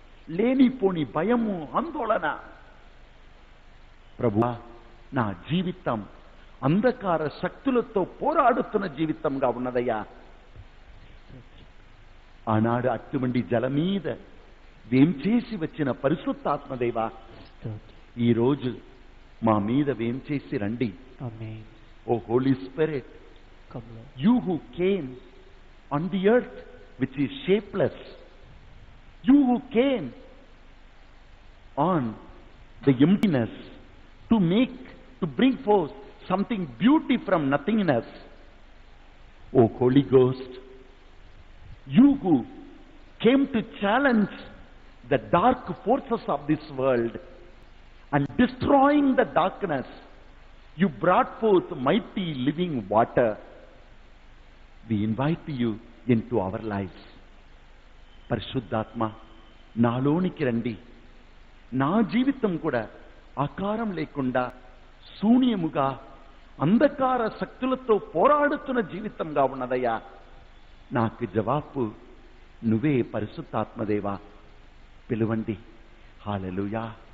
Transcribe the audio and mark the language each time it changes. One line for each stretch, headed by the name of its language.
Telugu: లేనిపోని భయము, ఆందోళన. ప్రభువా, నా జీవితం అంధకార శక్తులతో పోరాడుతున్న జీవితంగా ఉన్నదయ్యా. ఆనాడు అటువంటి జల మీద వేంచేసి వచ్చిన పరిశుద్ధాత్మదేవా, ఈరోజు మా మీద వేంచేసి రండి.
English: O holy spirit, you who came on the earth which is shapeless, you who came on the emptiness to bring forth something beauty from nothingness, O Holy Ghost, you who came to challenge the dark forces of this world and destroying the darkness, you brought forth mighty living water. We invite you into our lives.
Telugu: పరిశుద్ధాత్మ, నాలోనికి రండి. నా జీవితం కూడా ఆకారం లేకుండా శూన్యముగా అంధకార శక్తులతో పోరాడుతున్న జీవితంగా ఉన్నదయ్యా. నాకు జవాబు నువ్వే పరిశుద్ధాత్మదేవా. పిలువండి. హల్లెలూయా.